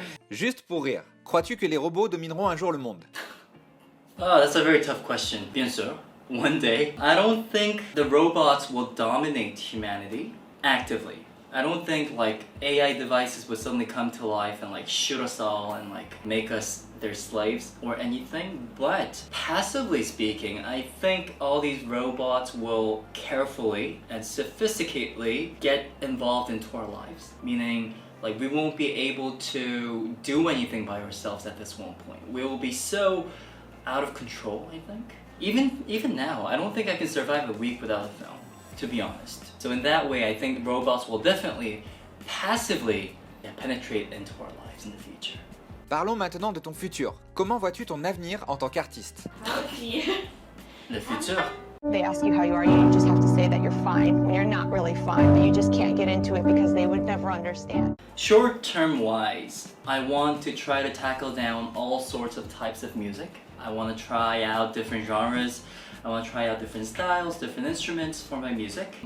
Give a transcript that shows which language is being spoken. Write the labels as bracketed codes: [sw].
[fr] Juste pour rire, crois-tu que les robots domineront un jour le monde? [en] Oh, that's a very tough question. [fr] Bien sûr. [en] One day. I don't think the robots will dominate humanity actively. I don't think like AI devices would suddenly come to life and like shoot us all and like make us their slaves or anything. But passively speaking, I think all these robots will carefully and sophisticatedly get involved into our lives. Meaning, like we won't be able to do anything by ourselves at this one point. We will be so out of control, I think. Even now, I don't think I can survive a week without a phone, to be honest. So in that way, I think robots will definitely passively penetrate into our lives in the future. [fr] Parlons maintenant de ton futur. Comment vois-tu ton avenir en tant qu'artiste? Le futur. [en] They ask you how you are, you just have to say that you're fine when you're not really fine, but you just can't get into it because they would never understand. Short-term wise, I want to try to tackle down all sorts of types of music. I want to try out different genres. I want to try out different styles, different instruments for my music.